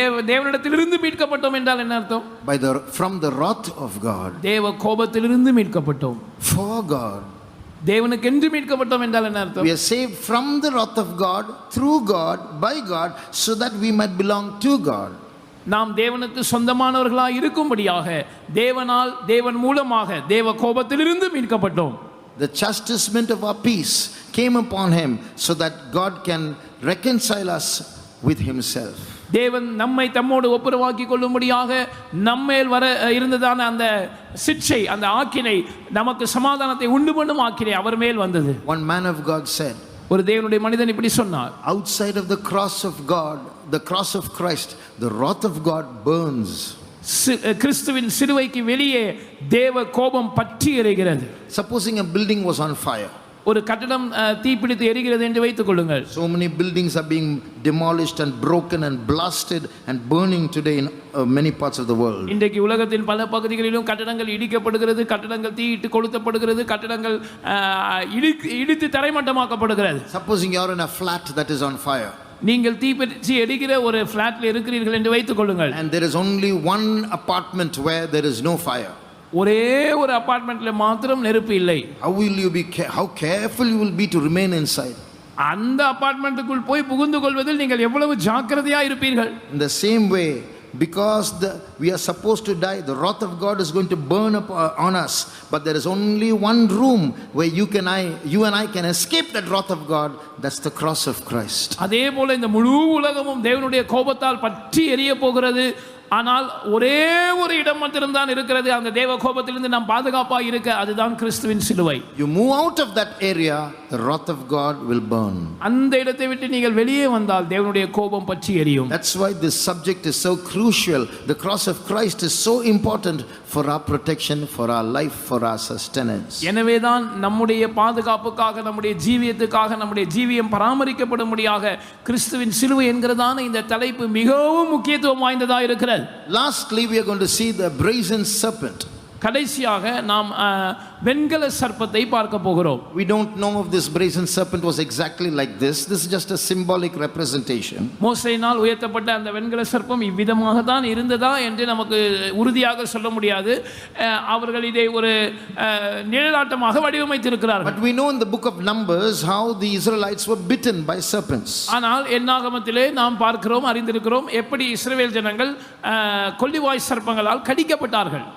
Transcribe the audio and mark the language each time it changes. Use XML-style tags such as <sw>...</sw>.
<ta>தேவனிடத்திலிருந்து மீட்கப்பட்டோம் என்றால் என்ன அர்த்தம்?</ta> <en>From the wrath of God.</en> <ta>தேவ கோபத்திலிருந்து மீட்கப்பட்டோம்.</ta> <en>For God.</en> <ta>தேவனுக்கென்று மீட்கப்பட்டோம் என்றால் என்ன அர்த்தம்?</ta> <en>We are saved from the wrath of God, through God, by God, so that we might belong to God.</en> <ta>நாம் தேவனுக்கு சொந்தமானவர்களாய் இருக்கும்படியாக தேவனால், தேவன் மூலமாக தேவ கோபத்திலிருந்து மீட்கப்பட்டோம்.</ta> <en>The chastisement of our peace came upon him so that God can reconcile us with himself.</en> <ta>தேவன் நம்மை தம்மோடு ஒப்புரவாக்கிக் கொள்ளும்படியாக நம்மேல் வர இருந்ததான அந்த சிட்சை, அந்த ஆக்கினை, நமக்கு சமாதானத்தை உண்டு பண்ணும் ஆக்கினை அவர் மேல் வந்தது.</ta> <en>One man of God said,</en> <ta>ஒரு தேவனுடைய மனிதன் இப்படி சொன்னார்,</ta> <en>outside of the cross of God, the cross of Christ, the wrath of God burns.</en> <ta>கிறிஸ்துவின் சிலுவைக்கு வெளியே தேவ கோபம் பற்றி எரிகிறது.</ta> <en>Supposing a building was on fire.</en> <ta>ஒரு கட்டடம் தீப்பிடித்து எரிகிறது என்று வைத்துக் கொள்ளுங்கள்.</ta> <en>So many buildings are being demolished and broken and blasted and burning today in many parts of the world.</en> <ta>இன்றைக்கு உலகத்தின் பல பகுதிகளிலும் கட்டடங்கள் இடிக்கப்படுகிறது, கட்டடங்கள் தீயிட்டு கொளுத்தப்படுகிறது, கட்டடங்கள் இடித்து தரைமட்டமாக்கப்படுகிறது.</ta> <en>Supposing you are in a flat that is on fire.</en> <ta>நீங்கள் தீப்பிடித்து எரிகிற ஒரு ஃபிளாட்ல இருக்கிறீர்கள் என்று வைத்துக் கொள்ளுங்கள்.</ta> <en>And there is only one apartment where there is no fire.</en> <ta>ஒரே ஒரு அபார்ட்மெண்ட்ல மாத்திரம் நெருப்பு இல்லை.</ta> <en>How careful you will be to remain inside.</en> <ta>அந்த அபார்ட்மெண்ட்டுக்குள் போய் புகுந்து கொள்வதில் நீங்கள் எவ்வளவு ஜாக்கிரதையா இருப்பீர்கள்.</ta> <en>In the same way, because we are supposed to die, the wrath of God is going to burn up on us, but there is only one room where you and I can escape that wrath of God. That's the cross of Christ.</en> <ta>அதே போல இந்த முழு உலகமும் தேவனுடைய கோபத்தால் பற்றி எரிய போகிறது. ஆனால் ஒரே ஒரு இடம் மட்டும்தான் இருக்கிறது அந்த தேவ கோபத்திலிருந்து நாம் பாதுகாப்பாக இருக்க, அதுதான் கிறிஸ்துவின் சிலுவை.</ta> <en>You move out of that area, the wrath of God will burn.</en> <ta>அந்த இடத்தை விட்டு நீங்கள் வெளியே வந்தால் தேவனுடைய கோபம் பற்றி எரியும்.</ta> <en>That's why this subject is so crucial. The cross of Christ is so important for our protection, for our life, for our sustenance.</en> <ta>எனவேதான் நம்முடைய பாதுகாப்புக்காக, நம்முடைய ஜீவியத்துக்காக, நம்முடைய ஜீவியம் பராமரிக்கப்படும்படியாக கிறிஸ்துவின் சிலுவை என்கிறதான இந்த தலைப்பு மிகவும் முக்கியத்துவம் வாய்ந்ததாக இருக்கிறது.</ta> <en>Lastly, we are going to see the brazen serpent.</en> <ta>கடைசியாக நாம் வெண்கல சர்ப்பத்தை பார்க்க போகிறோம்.</ta> <en>We don't know if this brazen serpent was exactly like this. This is just a symbolic representation.</en> <ta>மோசேயினால் உயர்த்தப்பட்ட அந்த வெண்கல சர்ப்பம் இவ்விதமாக தான் இருந்ததா என்று நமக்கு உறுதியாக சொல்ல முடியாது. அவர்கள் இதை ஒரு நிழலாட்டமாக வடிவமைத்திருக்கிறார்கள்.</ta> <en>But we know in the book of Numbers how the Israelites were bitten by serpents.</en> <ta>ஆனால் என்னாகமத்திலே நாம் பார்க்கிறோம், அறிந்திருக்கிறோம் எப்படி இஸ்ரவேல் ஜனங்கள் கொள்ளிவாய் சர்ப்பங்களால் கடிக்கப்பட்டார்கள்.</ta>